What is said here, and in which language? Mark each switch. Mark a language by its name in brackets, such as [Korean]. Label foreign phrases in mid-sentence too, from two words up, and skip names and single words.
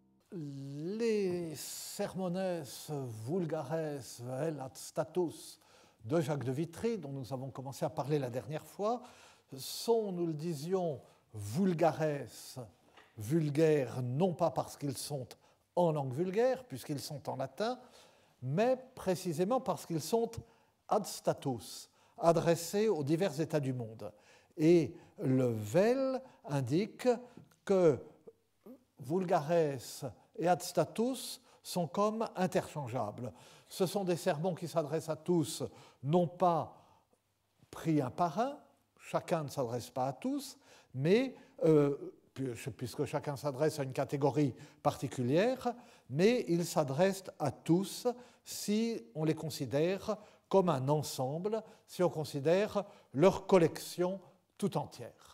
[French] les [Latin] sermones vulgares vel ad status [French] de Jacques de Vitry, dont nous avons commencé à parler la dernière fois, sont, nous le disions, vulgares, vulgaires, non pas parce qu'ils sont en langue vulgaire, puisqu'ils sont en latin, mais précisément parce qu'ils sont [Latin] ad status, [French] adressés aux divers états du monde. Et le vel indique que [Latin] vulgares et ad status [French] sont comme interchangeables. Ce sont des sermons qui s'adressent à tous, non pas pris un par un, chacun ne s'adresse pas à tous, mais puisque chacun s'adresse à une catégorie particulière, mais ils s'adressent à tous si on les considère comme un ensemble, si on considère leur collection tout entière.